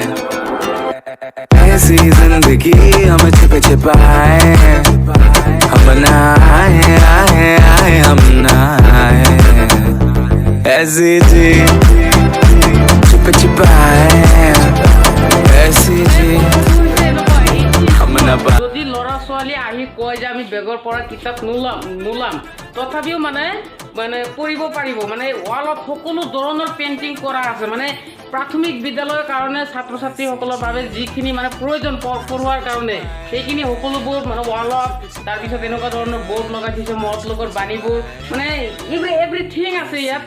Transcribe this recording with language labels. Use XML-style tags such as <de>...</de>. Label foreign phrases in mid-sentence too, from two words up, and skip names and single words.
<as>ऐसी जिंदगी हम छिप छिपाए हम नहाए हम नहाए ऐसी जी छिप छिपाए ऐसी जी हम न पाए। যদি ল'ৰা ছোৱালী আহি কয় যে আমি বেগৰ পৰা কিতাপ নোলাম তথাপিও মানে পঢ়িব পাৰিব। মানে ৱালত সকলো ধৰণৰ পেইণ্টিং কৰা আছে। মানে প্ৰাথমিক বিদ্যালয়ৰ কাৰণে ছাত্ৰ ছাত্ৰীসকলৰ বাবে যিখিনি মানে প্ৰয়োজন পঢ়োৱাৰ কাৰণে সেইখিনি সকলোবোৰ মানে ৱালত তাৰপিছত এনেকুৱা ধৰণৰ বৰ্ড লগাই দিছে মহৎলোকৰ বাণীবোৰ মানে এভৰিথিং আছে ইয়াত।</as>